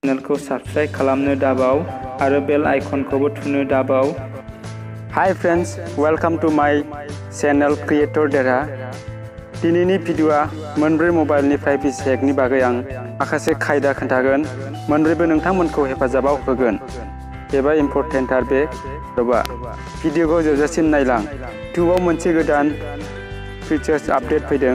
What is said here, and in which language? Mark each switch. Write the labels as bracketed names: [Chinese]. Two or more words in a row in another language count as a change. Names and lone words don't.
[Bodo] चेनेलखौ साबस्क्राइब खालामनो दाबाव आरो [English] bell icon [Bodo] थुनो दाबाव। [English] hi friends, welcome to my channel Creator Dera. [Bodo] दिनैनि भिडिअआ मोनब्रै मबाइलनि प्राइभेसि हेकनि बागै आं माखासे खायदा खोन्थागोन। मोनब्रैबो नोंथांमोनखौ हेफाजाबाव होगोन एबा इम्परटेन्टार बे भिडिअखौ जोबजासिम नायलां। इउट्यूबआव मोनसे गोदान [English] features update [Bodo] फैदों।